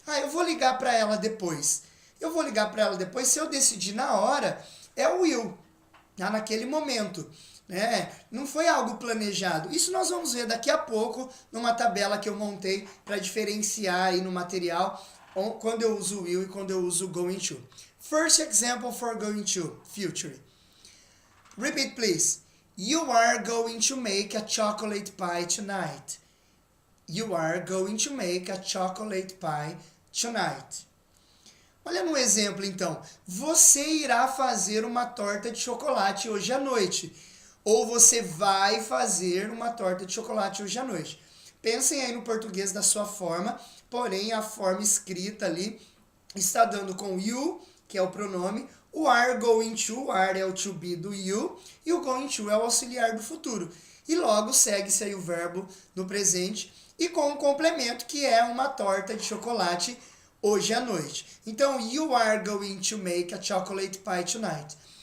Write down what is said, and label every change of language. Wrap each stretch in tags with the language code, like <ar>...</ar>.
<pt>Eu vou ligar para ela depois. Eu vou ligar para ela depois, se eu decidir na hora, é o will, naquele momento. Né? Não foi algo planejado. Isso nós vamos ver daqui a pouco numa tabela que eu montei para diferenciar aí no material quando eu uso will e quando eu uso going to.</pt> <en>First example for going to, future. Repeat, please. You are going to make a chocolate pie tonight. You are going to make a chocolate pie tonight.</en> <pt>Olha no exemplo, então. Você irá fazer uma torta de chocolate hoje à noite. Ou você vai fazer uma torta de chocolate hoje à noite. Pensem aí no português da sua forma, porém a forma escrita ali está dando com you, que é o pronome, o are going to, o are é o to be do you, e o going to é o auxiliar do futuro. E logo segue-se aí o verbo no presente, e com um complemento que é uma torta de chocolate hoje à noite. Então,</pt> <en>you are going to make a chocolate pie tonight.</en>